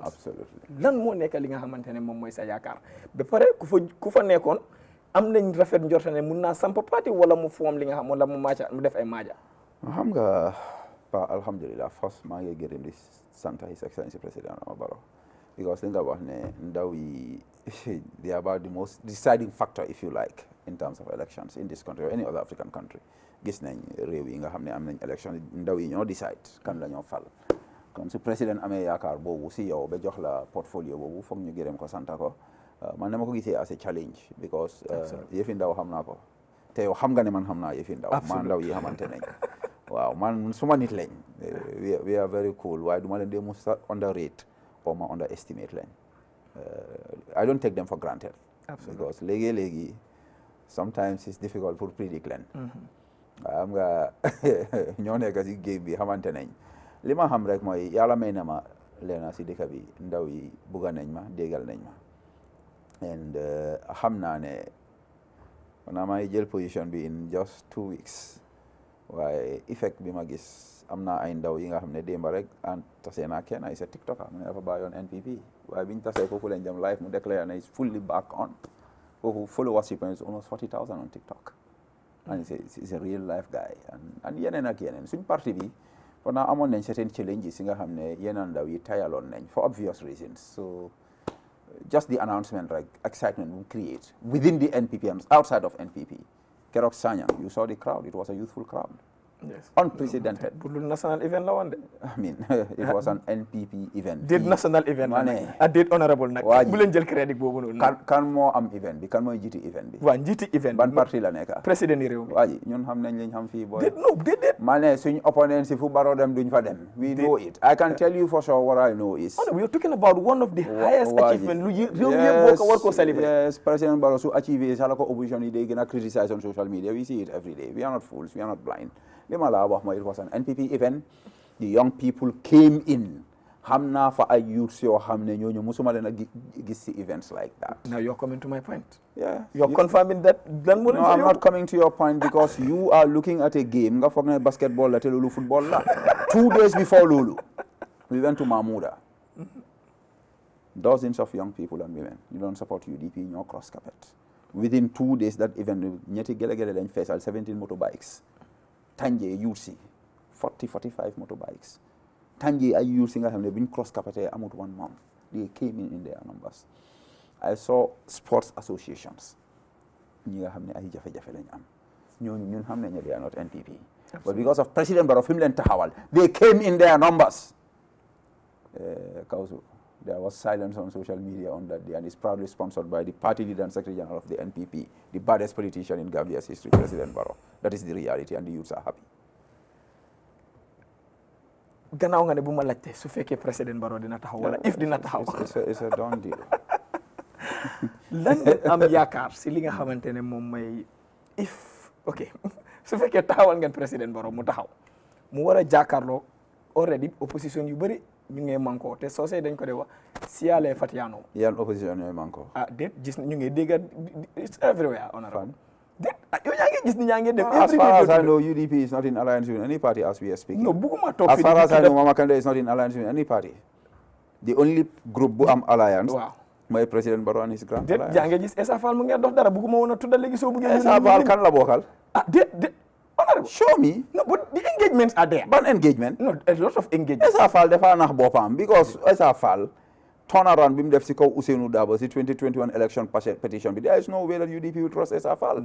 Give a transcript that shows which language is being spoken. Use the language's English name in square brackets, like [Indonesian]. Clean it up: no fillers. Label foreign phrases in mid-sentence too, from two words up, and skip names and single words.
[English] absolutely [Wolof] lan moo nekk li nga xamante ne moom mooy sa yaakaar ba pare ku fa nekkoon am nañ rafet njorta ne mun naa samp parti wala mu foom li nga xam wala mu def ay maaja xam nga pa alhamdulillah first maa ngi gërëm di sant [English] His Excellency President Barrow [Wolof] because li nga wax ne ndaw yi [English] they are about the most deciding factor if you like in terms of elections in this country or any other African country [Wolof] gis nañ réew yi nga xam ne am nañ élection ndaw yi ñoo decide kan la ñoo fal kon su président amee yaakaar boobu si yow ba jox la portfolio boobu foog ñu gërëm ko santa ko man dama ko gisee [English] as a challenge [Wolof] because yëfi ndaw xam naa ko te yow xam nga ne man xam naa yëfi ndaw man ndaw yi xamante nañ waaw man suma nit lañ [English] we are very cool [Wolof] waaye du ma leen dee mu underrate or ma underestimate lañ [English] I don't take them for granted [Wolof] because léegi sometimes it's difficult pour predict leen xam nga ñoo nekk si game bi xamante nañ li ma xam rek mooy yàlla may na ma leena si dëkk bi ndaw yi bugga nañ ma déggal nañ ma and xam naa ne naa may jël position bi [English] in just 2 weeks [Wolof] waaye effect bi ma gis am naa ay ndaw yi nga xam ne démba rek an tasee naa kenn ay sa tiktoker mu ne dafa bàyyoon NPP waaye biñu tasee foofu lañ dem live mu declare na [English] is fully back on [Wolof] foofu [English] followership is almost 40,000 on TikTok and it's a real life guy [Wolof] and yeneen ak yeneen suñ parti bi [English] for now [Wolof] amoon nañ [English] certain challenges [Wolof] yi nga xam ne yeneen ndaw yi tayaloon nañ [English] for obvious reasons so just the announcement like excitement will create within the NPP and outside of NPP [Wolof] Keroog Sanyang, [English] you saw the crowd. It was a youthful crowd. Yes. Unprecedented. [Wolof] National event la wande. [English] I mean, it was an NPP event. Did national event. Did honorable nak. [Wolof] Bu len jël crédit bobu non. Kan mo am event bi, kan moy jiti event bi. Wa jiti event. Ban parti la nekk. Président réew mi. Waaji ñun xam nañ liñ xam fi boy. Did. Mané suñ opponent si fu Barrow dem duñ fa dem. [English] We know it. I can tell you for sure what I know is. We are talking about one of the highest achievement [Wolof] lu réew mi yëpp war ko [English] celebrate. Yes, President Barrow su achieve sa la ko opposition yi day gëna criticize on social media. We see it every day. We are not fools. We are not blind. [Wolof] Lima la wax mooy [English] it was an NPP event. The young people came in. [Wolof] Xam naa fa ay youths yoo xam ne ñooñu musuma leen a gis si [English] events like that. Now you're coming to my point. Yeah. You're confirming that. No, I'm not coming to your point because you are looking at a game. [Wolof] Nga foog ne basketball la te loolu football la. [English] 2 days before loolu, we went to Mahmouda. Dozens of young people and women. You don't support UDP in your cross carpet. Within 2 days, that event, [Wolof] ñetti gele lañ feesal 17 motorbikes. Tanje UC 40-45 motorbikes. Tanje ay youths nga xam ne biñ [English] cross carpet [Wolof] amut 1 month. [English] They came in their numbers. I saw sports associations. [Wolof] Ñi nga xam ne ay jafe-jafe lañ am. Ñun xam nañ ne [English] they are not NPP. Absolutely. But because of President Barrow [Wolof] fi mu leen taxawal, [English] they came in their numbers. Kausu, there was silence on social media on that day, and it's proudly sponsored by the party leader and Secretary General of the NPP, the baddest politician in Gambia's history, President Barrow. That is the reality, and the youths are happy. [Wolof] Gannaaw nga ne bu ma laajte su fekkee President Barrow dina taxaw wala if dina taxaw. [English] It's a done deal. [Wolof] Lan am yaakaar si li nga xamante ne moom mooy if ok su fekkee taxawal ngeen President Barrow mu taxaw mu war a jàkkaarloo already opposition yu bëri ñu ngi manko te soo see dañ ko de wax siyaale Fatiano. Yan opposition ñooy manko. Déet gis ñu ngi dégg [English] it's everywhere honorable. [Wolof] Déet yow yaa ngi gis ni ñaa ngi dem. [English] As far as I know, UDP is not in alliance with any party as we are speaking. [Wolof] No, buguma toog [English] as far as I know, Mama Kandeh is not in alliance with any party. The only group bu am alliance. [Wolof] Waaw. [English] Mooy President Barrow and his grand alliance. [Wolof] Déet yaa ngi gis Essa Faal mu ngi dox dara buguma woon a tuddal léegi soo buggee. Essa Faal kan la bokkal. Déet honorable. [English] Show me. No, but the engagements are there. [Wolof] Ban engagement? [English] No, a lot of engagement. Essa Faal [Wolof] dafa nax boppam [English] because Essa Faal turnaround [Wolof] bi mu def si kaw [English] Ousainou Darboe si 2021 election petition bi there is no way that UDP will trust Essa Faal.